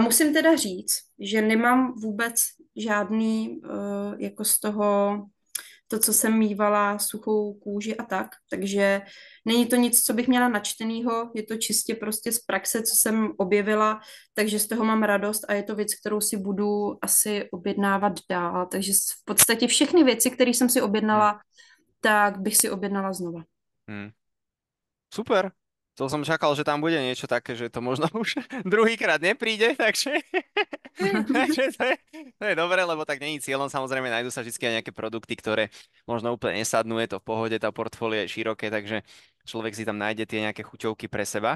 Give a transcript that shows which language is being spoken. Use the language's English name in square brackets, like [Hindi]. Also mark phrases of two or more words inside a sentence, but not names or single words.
[Czech] musím teda říct, že nemám vůbec žádný jako z toho to, co jsem mývala, suchou kůži a tak, takže není to nic, co bych měla načtenýho, je to čistě prostě z praxe, co jsem objevila, takže z toho mám radost a je to věc, kterou si budu asi objednávat dál, takže v podstatě všechny věci, které jsem si Mm. objednala, tak bych si objednala znova. Mm. Super. [Slovak] To som čakal, že tam bude niečo také, že to možno už druhýkrát nepríde, takže, takže to je dobré, lebo tak není cieľom. Samozrejme, nájdú sa vždy aj nejaké produkty, ktoré možno úplne nesadnú, je to v pohode, tá portfólio je široké, takže človek si tam nájde tie nejaké chuťovky pre seba.